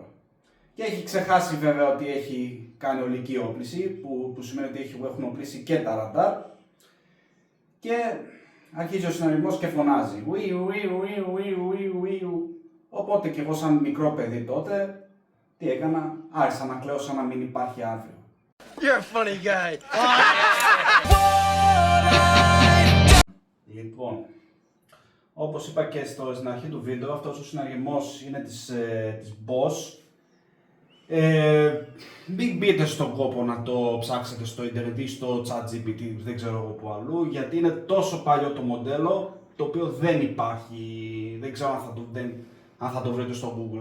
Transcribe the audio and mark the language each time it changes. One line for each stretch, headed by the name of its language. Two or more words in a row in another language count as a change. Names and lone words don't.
Greek: Και έχει ξεχάσει βέβαια ότι έχει κάνει ολική όπληση, που σημαίνει ότι έχουν οπλίσει και τα ραντάρ, και αρχίζει ο συναργεμός και φωνάζει. Οπότε και εγώ σαν μικρό παιδί τότε, τι έκανα, άρχισα να κλαίω σαν να μην υπάρχει αύριο.
English: You're a funny guy.
Greek: Λοιπόν, όπως είπα και στην αρχή του βίντεο, αυτός ο συναργεμός είναι της Boss. Μην μπείτε στον κόπο να το ψάξετε στο ίντερνετ ή στο ChatGPT, δεν ξέρω εγώ που αλλού, γιατί είναι τόσο παλιό το μοντέλο, το οποίο δεν υπάρχει, δεν ξέρω αν θα το βρείτε στο Google.